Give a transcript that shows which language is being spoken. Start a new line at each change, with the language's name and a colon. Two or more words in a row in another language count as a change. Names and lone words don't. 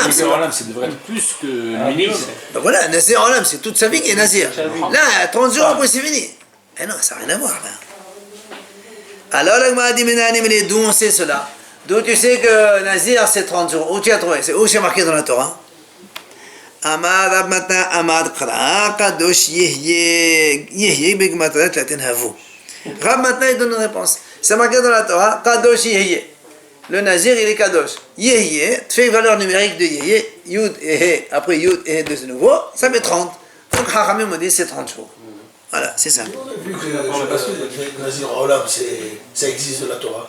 Hebrew: נזיר עולם,
French: ça devrait être plus que ministre. Ben voilà,
Hebrew: Nazir Olam,
French: c'est toute sa vie qui est Nazir. Là, 30 jours après c'est fini. Eh non, ça n'a rien à voir, là. Alors la Gemara dit, d'où on sait cela? D'où tu sais que Nazir c'est 30 jours. Où tu as trouvé? C'est où c'est marqué dans la Torah?
Aramaic: אמר רב מתנא אמר קרא קדוש יהיה בגימטריא תלתין הוו.
French: Rab Matna il donne une réponse. C'est marqué dans la Torah
Hebrew: Kadosh Yehye.
French: Le Nazir il est Kadosh. Yehye, tu fais une valeur numérique de Yehye, Yud et He, après Yud et He de nouveau, ça fait 30. Donc Hachamim me dit c'est 30 jours. Voilà, c'est ça. On a vu que le
Hebrew: Nazir Olam,
French: ça existe de la Torah.